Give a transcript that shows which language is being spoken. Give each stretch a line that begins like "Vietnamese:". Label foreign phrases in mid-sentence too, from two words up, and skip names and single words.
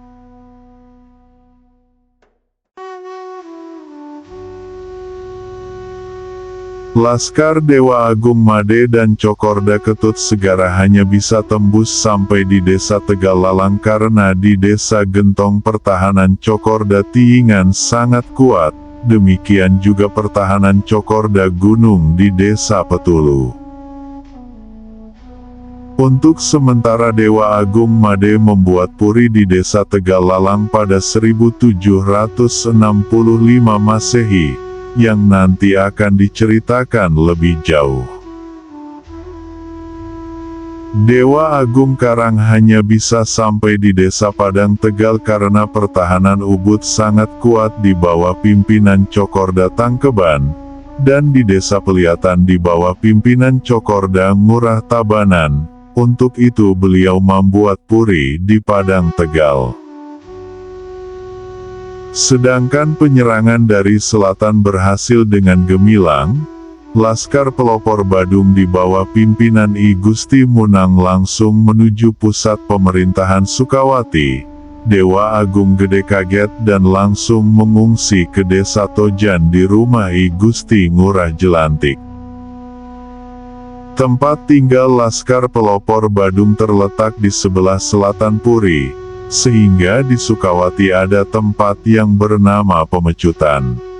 Indonesian: Laskar Dewa Agung Made dan Cokorda Ketut Segara hanya bisa tembus sampai di desa Tegalalang karena di desa Gentong pertahanan Cokorda Tiingan sangat kuat, demikian juga pertahanan Cokorda Gunung di desa Petulu. Untuk sementara Dewa Agung Made membuat puri di desa Tegalalang pada 1765 Masehi, yang nanti akan diceritakan lebih jauh. Dewa Agung Karang hanya bisa sampai di desa Padang Tegal karena pertahanan Ubud sangat kuat di bawah pimpinan Cokorda Tangkeban, dan di desa Peliatan di bawah pimpinan Cokorda Ngurah Tabanan. Untuk itu beliau membuat puri di Padang Tegal. Sedangkan penyerangan dari selatan berhasil dengan gemilang. Laskar Pelopor Badung di bawah pimpinan I Gusti Munang langsung menuju pusat pemerintahan Sukawati. Dewa Agung Gede kaget dan langsung mengungsi ke desa Tojan di rumah I Gusti Ngurah Jelantik. Tempat tinggal Laskar Pelopor Badung terletak di sebelah selatan Puri, sehingga di Sukawati ada tempat yang bernama Pemecutan.